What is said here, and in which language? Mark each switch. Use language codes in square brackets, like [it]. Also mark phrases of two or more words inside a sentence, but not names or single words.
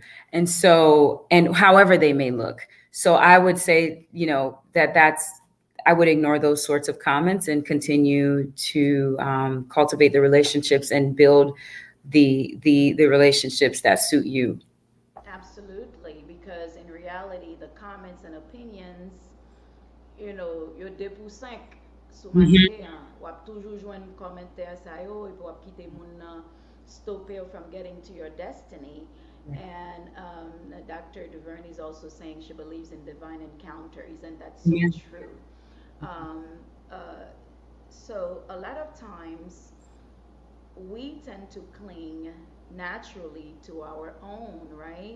[en] And so, and however they may look. So I would say, I would ignore those sorts of comments and continue to cultivate the relationships and build the relationships that suit you. Absolutely, because in reality, the comments and opinions, [ht] yo 2 pour 5 sou Mhm. marché, wap toujou jwen komentèr sa yo, epi wap kite moun nan [en] stop you from getting to your destiny. And Dr. Duvernay is also saying she believes in divine encounters, and that's so Yeah. true. Um, uh, so a lot of times we tend to cling naturally to our own, right?